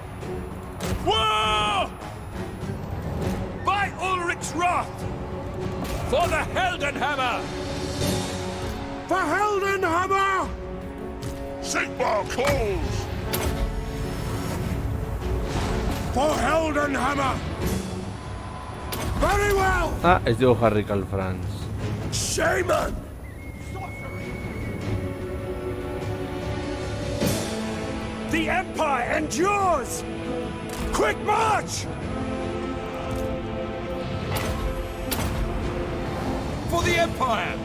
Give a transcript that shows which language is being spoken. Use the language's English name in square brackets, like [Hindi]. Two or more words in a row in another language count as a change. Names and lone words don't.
[English] War! By Ulrich's wrath! For the Heldenhammer! For Heldenhammer! Sigmar calls! For Heldenhammer! Very well! [Basque] ez dugu jarrik al Franz. [English] Shaman! The Empire endures! Quick march! For the Empire!